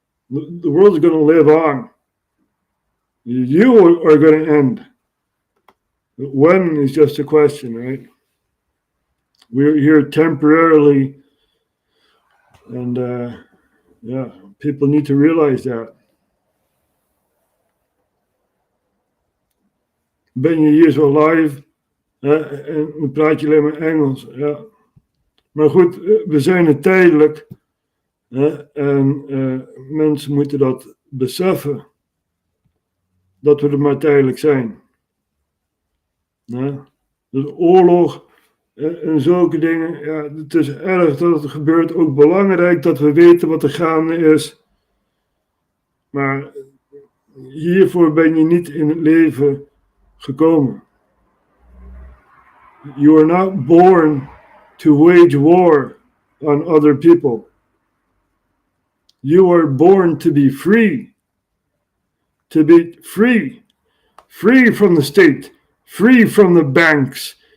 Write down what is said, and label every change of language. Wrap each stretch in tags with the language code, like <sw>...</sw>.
<en>The world's going to live on. You are going to end. When is just a question, right? We're here temporarily. And, yeah, people need to realize that.</en> <nl>Ben je hier zo live en dan praat je alleen maar Engels. Ja. Maar goed, we zijn er tijdelijk. En mensen moeten dat beseffen. Dat we er maar tijdelijk zijn. Dus oorlog en zulke dingen. Ja, het is erg dat het gebeurt. Ook belangrijk dat we weten wat er gaande is. Maar hiervoor ben je niet in het leven gekomen.</nl> <en>You are not born to wage war on other people. You are born to be free. To be free. Free from the state. Free from the banks.</en>